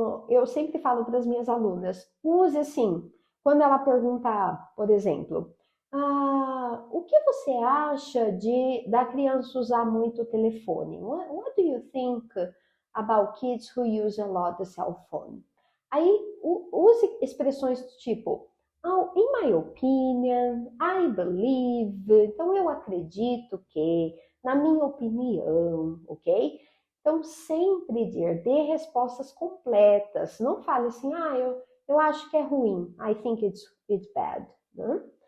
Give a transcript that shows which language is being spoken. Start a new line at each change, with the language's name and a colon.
Portuguese: Eu sempre falo para as minhas alunas, use assim, quando ela perguntar, por exemplo, o que você acha da criança usar muito o telefone?
English: What do you think about kids who use a lot the cell phone?
Portuguese: Aí use expressões do tipo,
English: in my opinion, I believe,
Portuguese: então eu acredito que, na minha opinião, ok? Então sempre dê respostas completas, não fale assim, eu acho que é ruim,
English: I think it's bad,
Portuguese: né?